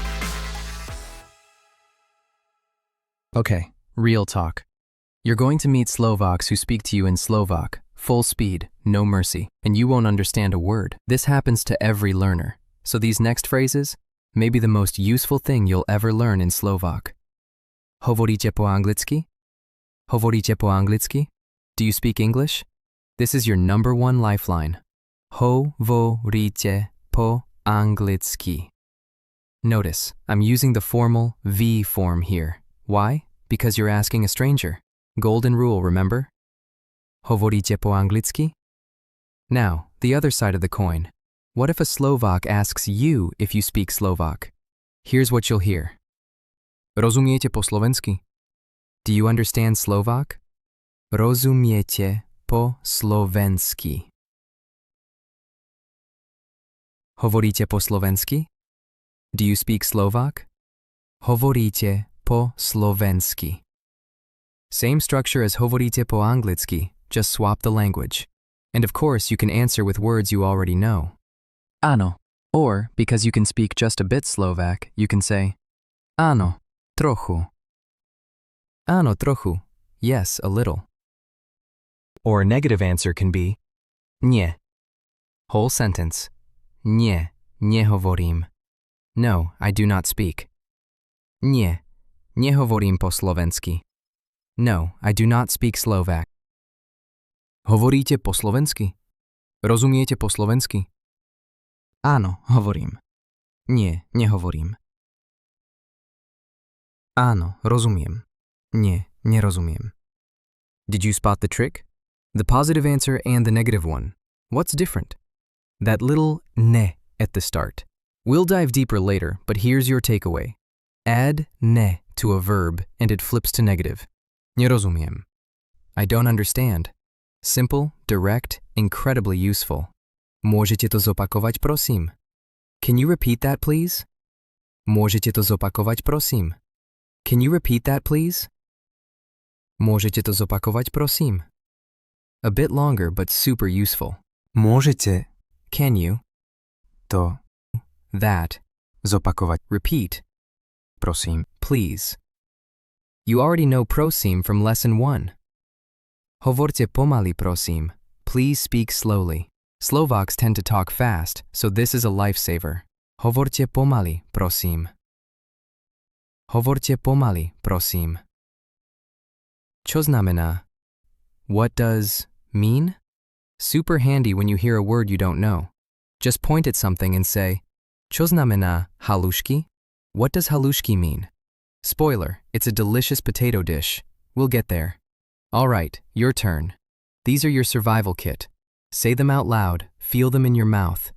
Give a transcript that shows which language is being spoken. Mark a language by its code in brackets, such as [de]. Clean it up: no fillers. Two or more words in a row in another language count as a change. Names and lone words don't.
[en] Okay, real talk. You're going to meet Slovaks who speak to you in Slovak, full speed, no mercy, and you won't understand a word. This happens to every learner. So these next phrases may be the most useful thing you'll ever learn in Slovak. [sk] Hovoríte po anglicky? Hovoríte po anglicky? [en] Do you speak English? This is your number one lifeline. [sk] Hovoríte po anglicky. [en] Notice, I'm using the formal V form here. Why? Because you're asking a stranger. Golden rule, remember? [sk] Hovoríte po anglicky? [en] Now, the other side of the coin. What if a Slovak asks you if you speak Slovak? Here's what you'll hear. [sk] Rozumiete po slovensky? [en] Do you understand Slovak? [sk] Rozumiete po slovensky? Hovoríte po slovensky? [en] Do you speak Slovak? [sk] Hovoríte po slovensky. [en] Same structure as [sk] hovoríte po anglicky, [en] just swap the language. And of course, you can answer with words you already know. [sk] Áno. [en] Or, because you can speak just a bit Slovak, you can say [sk] áno, trochu. Áno, trochu. [en] Yes, a little. Or a negative answer can be nie. Whole sentence. [sk] Nie, nehovorím. [en] No, I do not speak. [sk] Nie, nehovorím po slovensky. [en] No, I do not speak Slovak. [sk] Hovoríte po slovensky? Rozumiete po slovensky? Áno, hovorím. Nie, nehovorím. Áno, rozumiem. Nie, nerozumiem. [en] Did you spot the trick? The positive answer and the negative one. What's different? That little ne at the start. We'll dive deeper later, but here's your takeaway. Add ne to a verb and it flips to negative. Nerozumiem. I don't understand. Simple, direct, incredibly useful. [sk] Môžete to zopakovať, prosím? [en] Can you repeat that, please? [sk] Môžete to zopakovať, prosím? [en] Can you repeat that, please? [sk] Môžete to zopakovať, prosím? [en] A bit longer, but super useful. Môžete, can you, to, that, zopakovať, repeat, prosím, please. You already know prosím from lesson 1. [sk] Hovorte pomaly, prosím. [en] Please speak slowly. Slovaks tend to talk fast, so this is a lifesaver. [sk] Hovorte pomaly, prosím. Hovorte pomaly, prosím. Čo znamená? [en] What does mean? Super handy when you hear a word you don't know. Just point at something and say, [sk] Čo znamená halušky? [en] What does halušky mean? Spoiler, it's a delicious potato dish. We'll get there. All right, your turn. These are your survival kit. Say them out loud, feel them in your mouth.